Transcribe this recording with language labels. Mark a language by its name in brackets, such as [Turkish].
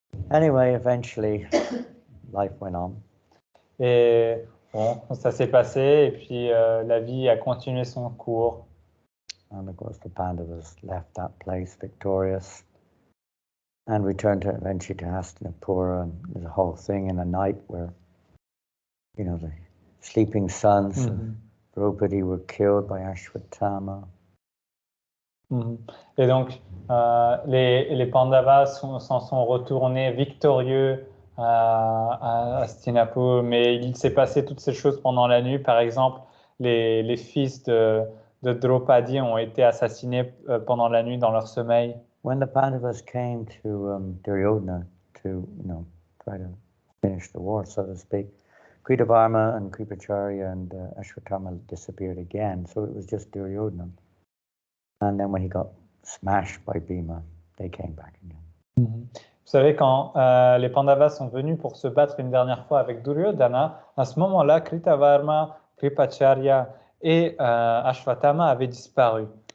[English] Anyway, eventually, life went on. [French] Et bon, ça s'est passé et puis la vie a continué son cours. [English] And of course, the Pandavas left that place victorious. And returned to eventually to Hastinapura, and there's a whole thing in a night where, the sleeping sons of Draupadi were killed by Ashwatthama. [French] Et donc, les Pandavas s'en sont retournés victorieux à Hastinapur, mais il s'est passé toutes ces choses pendant la nuit. Par exemple, les fils de Draupadi ont été assassinés pendant la nuit dans leur sommeil. [English] When the Pandavas came to Duryodhana to, try to finish the war, so to speak, Kritavarma and Kripacharya and Ashwatthama disappeared again, so it was just Duryodhana. And then when he got smashed by Bhima, they came back again. [French] Vous savez, quand les Pandavas sont venus pour se battre une dernière fois avec Duryodhana, à ce moment-là, Kritavarma, Kripacharya et Ashwatthama avaient disparu.